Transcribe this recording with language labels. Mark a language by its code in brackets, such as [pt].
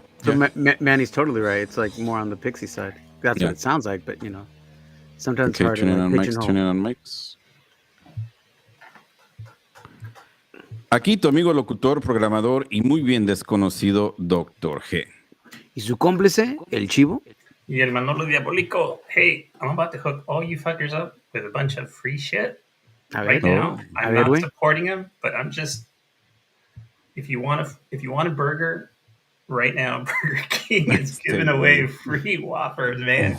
[en] So Manny's totally right. It's like more on the Pixie side. That's what it sounds like, but sometimes it's hard to pigeonhole. Turn it on mics. [es] Aquí tu amigo locutor, programador y muy bien desconocido Dr.G. ¿Y su cómplice, el Chivo? Y el Manolo Diabolico. [en] Hey, I'm about to hook all you fuckers up with a bunch of free shit right now. I'm not supporting him, but I'm just. If you want a burger, right now Burger King is giving away free Whoppers, man.